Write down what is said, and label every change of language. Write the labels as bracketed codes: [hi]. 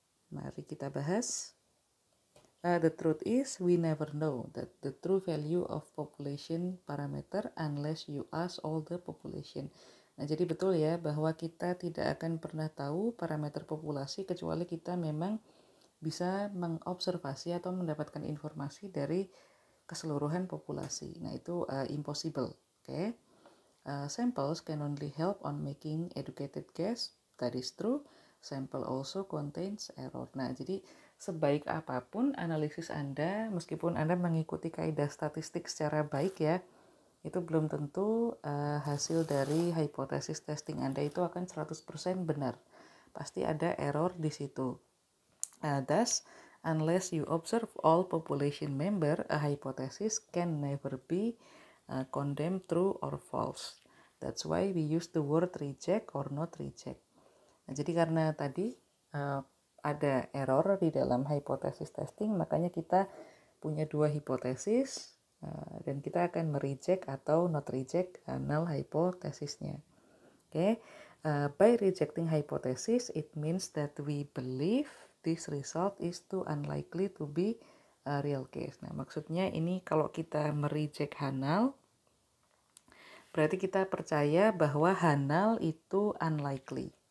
[id] Mari kita bahas. [en] The truth is, we never know that the true value of population parameter unless you ask all the population. [id] Nah, jadi betul ya bahwa kita tidak akan pernah tahu parameter populasi kecuali kita memang bisa mengobservasi atau mendapatkan informasi dari keseluruhan populasi. Nah, itu [en] impossible. [id] Okay? [en] Samples can only help on making educated guess. That is true. Sample also contains error. [id] Nah, jadi sebaik apapun analisis Anda, meskipun Anda mengikuti kaidah statistik secara baik ya, itu belum tentu hasil dari hipotesis testing Anda itu akan 100% benar. Pasti ada error di situ. [en] Thus, unless you observe all population member, a hypothesis can never be condemned true or false. That's why we use the word reject or not reject. [id] Nah, jadi karena tadi ada error di dalam hipotesis testing, makanya kita punya dua hipotesis dan kita akan mereject atau [en] not reject [id] null hipotesisnya. [en] Okay, by rejecting hypothesis, it means that we believe this result is too unlikely to be a real case. [id] Nah, maksudnya ini kalau kita mereject Hanal, berarti kita percaya bahwa Hanal itu [en] unlikely.